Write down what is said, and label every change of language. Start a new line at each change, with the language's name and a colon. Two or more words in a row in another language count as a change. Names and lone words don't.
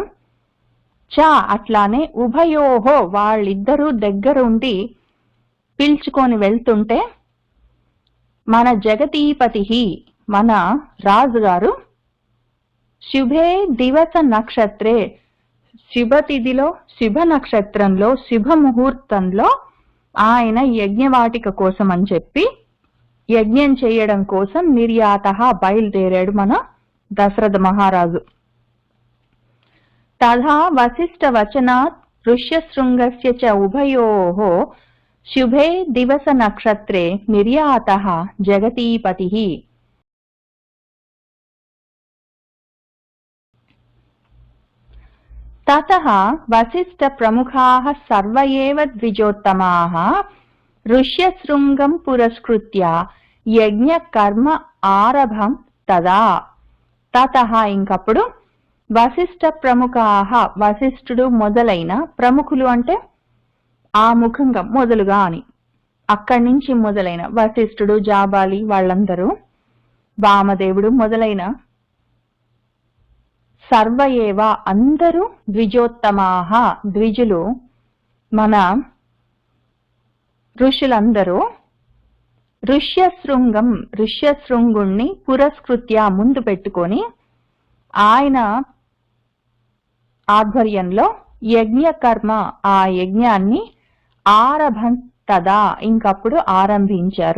Telugu: చ అట్లానే ఉభయోహో వాళ్ళిద్దరూ దగ్గరుండి పిలుచుకొని వెళ్తుంటే, మన జగతీపతి మన రాజుగారు
Sanskrit: శుభే దివస నక్షత్రే
Telugu: శుభతిథిలో, శుభ నక్షత్రంలో, శుభముహూర్తంలో ఆయన యజ్ఞవాటిక కోసం అని చెప్పి యజ్ఞం చేయడం కోసం నిర్యాతః బయలుదేరాడు మన దశరథ మహారాజు.
Sanskrit: తథా వశిష్ఠవచనాత్ ఋష్యశృంగస్య చ ఉభయోః शुभे दिवस नक्षत्रे निर्यातः जगतीपतिः। ततः वसिष्ठ प्रमुखाः सर्व एव द्विजोत्तमाः ऋष्यशृङ्गं पुरस्कृत्य यज्ञ कर्म आरभं तदा।
Telugu: తతః ఇంకప్పుడు
Sanskrit: వశిష్ఠ ప్రముఖాః
Telugu: వశిష్ఠుడు మొదలైన ప్రముఖులు అంటే ఆ ముఖంగా మొదలుగా అని అక్కడి నుంచి మొదలైన వశిష్ఠుడు జాబాలి వాళ్ళందరూ వామదేవుడు మొదలైన సర్వయేవ అందరూ ద్విజోత్తమాః ద్విజులు మన ఋషులందరూ ఋష్యశృంగుణ్ణి పురస్కృత్య ముందు పెట్టుకొని ఆయన ఆధ్వర్యంలో యజ్ఞ కర్మ ఆ యజ్ఞాన్ని
Sanskrit: ఆరభం తదా
Telugu: ఇంకప్పుడు ఆరంభించారు.